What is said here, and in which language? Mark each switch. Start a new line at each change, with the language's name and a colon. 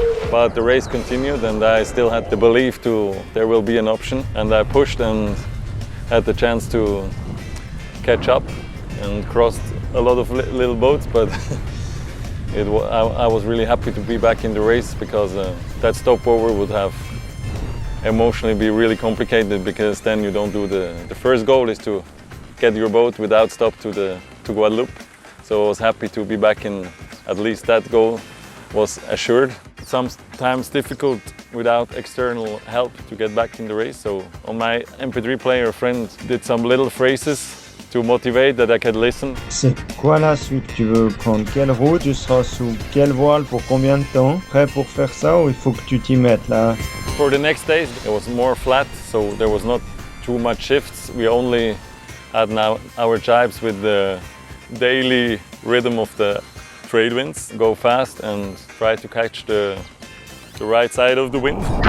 English: But the race continued and I still had the belief there will be an option, and I pushed and had the chance to catch up and crossed a lot of little boats, but I was really happy to be back in the race because that stopover would have emotionally be really complicated, because then you don't do the first goal is to get your boat without stop to Guadeloupe. So I was happy to be back in, at least that goal was assured. Sometimes difficult without external help to get back in the race. So on my MP3 player, a friend did some little phrases to motivate that I could listen.
French: C'est quoi la suite? Tu veux prendre quelle route? Tu seras sous quelle voile pour combien de temps? Prêt pour faire ça ou il faut que tu t'y mettes là?
English: For the next days it was more flat, so there was not too much shifts. We only had now our jibes with the daily rhythm of the trade winds. Go fast and try to catch the right side of the wind.